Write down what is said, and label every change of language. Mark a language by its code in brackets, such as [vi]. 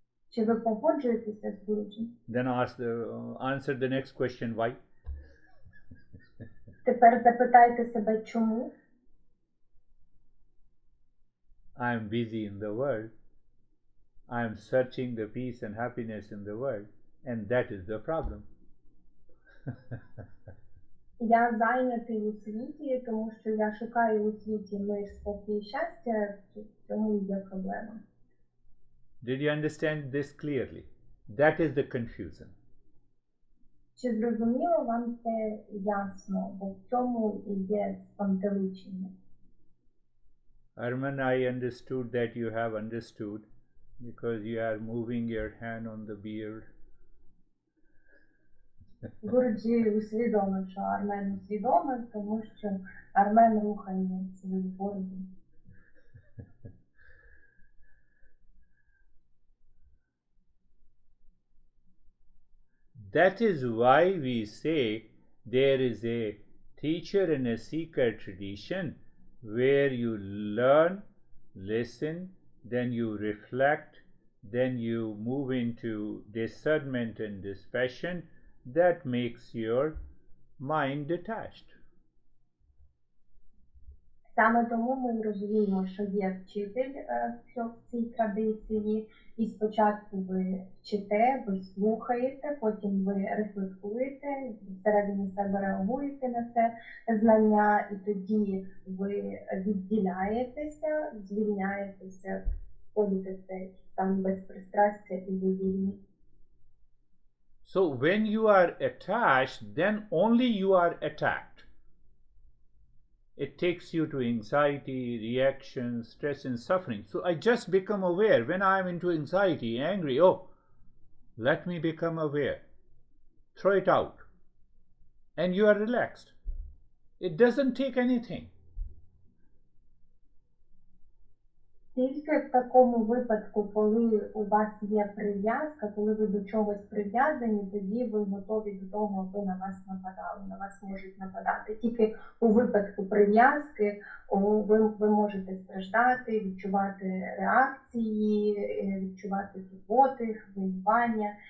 [uk] Чи ви погоджуєтеся з Гурджі? [en] Then answer the next question, why? [uk] Тепер запитайте себе, чому? [en] I am busy in the world. I am searching the peace and happiness in the world, and that is the problem. [uk] Я зайнятий у світі, тому що я шукаю у світі мир, спокій і щастя, в цьому є проблема. [en] Did you understand this clearly? That is the confusion. [uk] Чи зрозуміло вам це ясно, бо в цьому і є спантеличення? [en] Arman, I understood that you have understood because you are moving your hand on the beard. [uk] Гурджі усвідомив, що Армен усвідомив, тому що Армен рухає свою бороду. [en] That is why we say there is a teacher and a seeker tradition where you learn, listen, then you reflect, then you move into discernment and dispassion that makes your mind detached. [uk] Саме тому ми розуміємо, що є вчитель в цій традиції, і спочатку ви вчите, ви слухаєте, потім ви рефлектуєте, всередині себе реагуєте на це знання, і тоді ви відділяєтеся, звільняєтеся, входите в цей стан безпристрастя і ви вільні. [en] So when you are attached, then only you are attacked. It takes you to anxiety, reaction, stress and suffering. So I just become aware. When I am into anxiety, angry, oh, let me become aware. Throw it out. And you are relaxed. It doesn't take anything. [uk] Тільки в такому випадку, коли у вас є прив'язка, коли ви до чогось прив'язані, тоді ви готові до того, аби на вас нападали, на вас можуть нападати. Тільки у випадку прив'язки ви можете страждати, відчувати реакції, відчувати турботи, хвилювання.